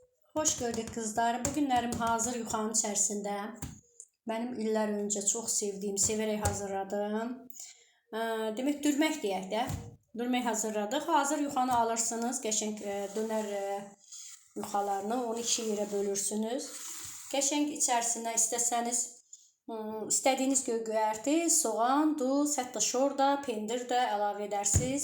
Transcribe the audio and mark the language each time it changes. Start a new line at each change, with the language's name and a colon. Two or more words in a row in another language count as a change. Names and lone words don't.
Turkish: Hoş gördük kızlar. Bugünlerim hazır yuxanın içerisinde. Benim iller önce çok sevdiğim, severek hazırladım.
Azerbaijani: Demek dürmək deyək də. Dürmək hazırladıq. Hazır yuxanı alırsınız. Qəşəng dönər yuxalarını onu iki yerə bölürsünüz. Qəşəng içərisinə istədiyiniz göyərti, soğan, duz, hətta şor da, pendir də əlavə edərsiniz.